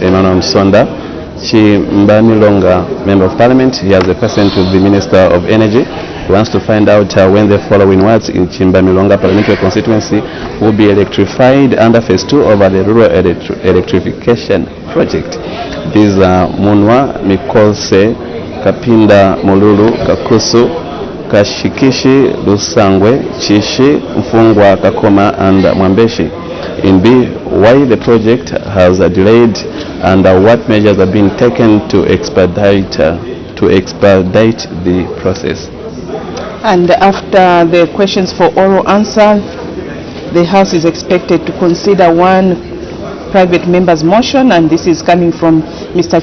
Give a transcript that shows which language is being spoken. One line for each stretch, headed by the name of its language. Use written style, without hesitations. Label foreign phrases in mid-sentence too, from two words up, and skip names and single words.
English: Emmanuel Msonda Chimbamilonga, Member of Parliament. He has a question to the Minister of Energy. He wants to find out when the following wards in Chimbamilonga Parliamentary constituency will be electrified under phase 2 of the rural electrification project. These are Munwa, Mikose, Kapinda, Molulu, Kakusu, Kashikishi, Lusangwe, Chishi, Mfungwa, Kakoma, and Mwambeshi. In B, why the project has delayed and what measures have been taken to expedite the process. And after the questions for oral answer, the House is expected to consider one private member's motion, and this is coming from Mr.